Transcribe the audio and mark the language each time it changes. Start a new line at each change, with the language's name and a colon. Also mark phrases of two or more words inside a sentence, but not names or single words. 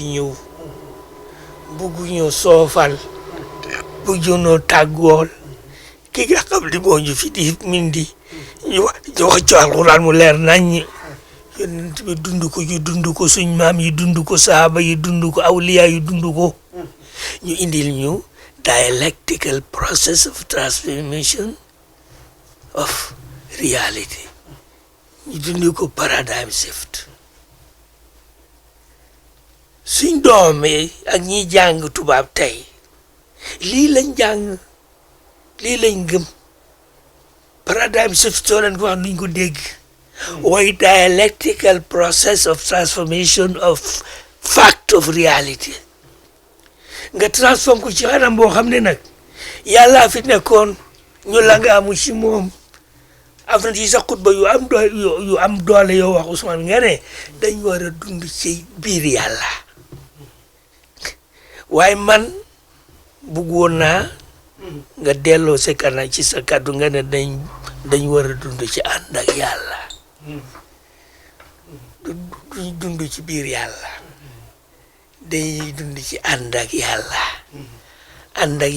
Wolof: ñëw bugguñoo soofal bugguñoo tàggool ki nga xam li moo ñu fi di mindi ñu wax ci alxuraan mu leer nañ yonent bi dund ko ñu dund ko suñ maam yi dund ko saaba yi dund ko awliya yi dund ko ñu indil ñu
English: dialectical process of transformation of reality
Wolof: ñu dund ko
English: paradigm shift
Wolof: suñ doom yi ak ñiy jàng tubaab tey lii lañ jàng lii lañ gëm
English: paradigm shift
Wolof: soo leen ko wax nuñ ko dégg mooy
English: dialectical process of transformation of fact of reality
Wolof: nga transform ko ci xanam boo xam ne nag yàlla fi nekkoon ñu la nga amu ci moom am na ci sa xutba yu am doole yoo wax Ousmane nga ne dañ war a dund ci biir yàlla waaye man bëggoon naa nga delloo sa kanam ci sa kàddu nga ne dañ war a dund ci ànd ak yàlla duñ dund ci biir yàlla dañuy dund ci ànd ak yàlla ànd ak